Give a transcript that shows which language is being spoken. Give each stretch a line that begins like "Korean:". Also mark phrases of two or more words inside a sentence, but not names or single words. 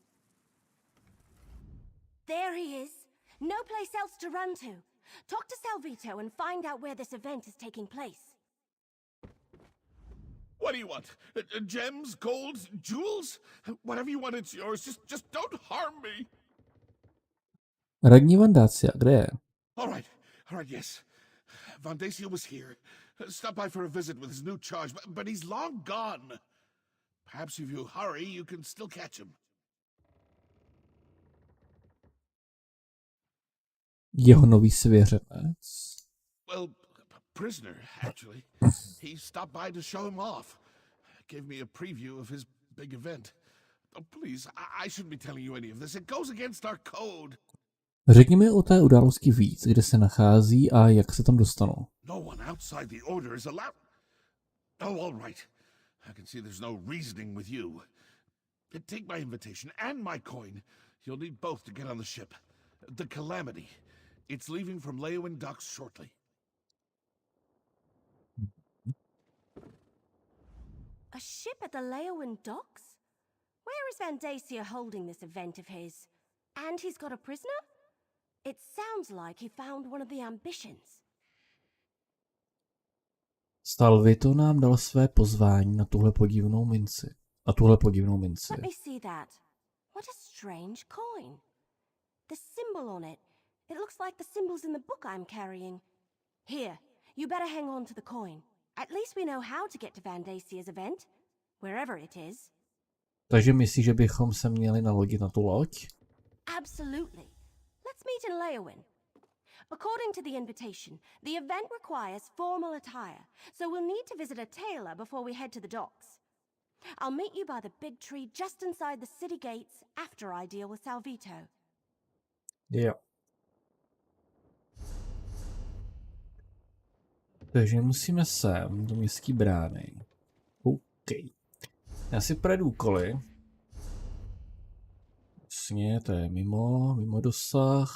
English: There he is. No place else to run to. Talk to Salvito and find out where this event is taking place. What do you want? Gems, gold, jewels? Whatever you want, it's yours. Just don't harm me.
Czech: Radní Vandácia, kde je?
English: All right, yes. Vandacia was here. Stopped by for a visit with his new charge, but he's long gone. Perhaps if you hurry, you can still catch him.
Czech: Jeho nový svěřenec.
English: Well, prisoner, actually. He stopped by to show him off. Gave me a preview of his big event. Oh, please, I shouldn't be telling you any of this. It goes against our code.
Czech: Řekni mi o té události víc, kde se nachází a jak se tam dostanou.
English: No one outside the order is allowed. Oh, all right. I can see there's no reasoning with you. Take my invitation and my coin. You'll need both to get on the ship. The Calamity. It's leaving from Leeuwin docks shortly. A ship at the Leeuwin docks? Where is Vandacia holding this event of his? And he's got a prisoner? It sounds like he found one of the ambitions.
Czech: Salvito nám dal své pozvání na tuhle podivnou minci.
English: Let me see that. What a strange coin. The symbol on it. It looks like the symbols in the book I'm carrying. Here, you better hang on to the coin. At least we know how to get to Vandacia's event, wherever it is.
Czech: Takže myslíš, že bychom se měli nalodit na tu loď?
English: Absolutely. Let's meet in Leeuwin. According to the invitation, the event requires formal attire, so we'll need to visit a tailor before we head to the docks. I'll meet you by the big tree just inside the city gates after I deal with Salvito.
Czech: Jo. Takže musíme sem do městské brány. OK. Já si projedu úkoly. Vlastně to je mimo dosah.